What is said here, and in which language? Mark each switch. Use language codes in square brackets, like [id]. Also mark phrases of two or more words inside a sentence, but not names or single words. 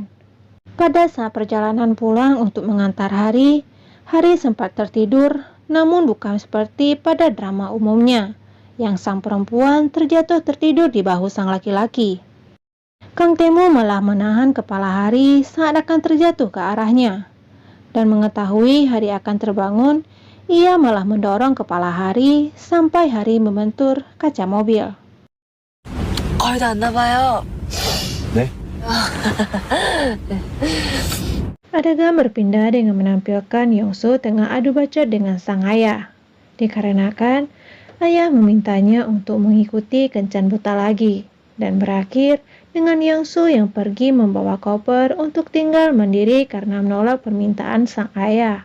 [id] Pada saat perjalanan pulang untuk mengantar Hari, Hari sempat tertidur, namun bukan seperti pada drama umumnya, yang sang perempuan terjatuh tertidur di bahu sang laki-laki. Kang Temu malah menahan kepala Hari saat akan terjatuh ke arahnya. Dan mengetahui Hari akan terbangun, ia malah mendorong kepala Hari sampai Hari membentur kaca mobil. [ko] 거의 다 왔나 봐요. 네? [id] Adegan berpindah dengan menampilkan Yongsu tengah adu bacot dengan sang ayah. Dikarenakan ayah memintanya untuk mengikuti kencan buta lagi, dan berakhir dengan Yongsu yang pergi membawa koper untuk tinggal mandiri karena menolak permintaan sang ayah.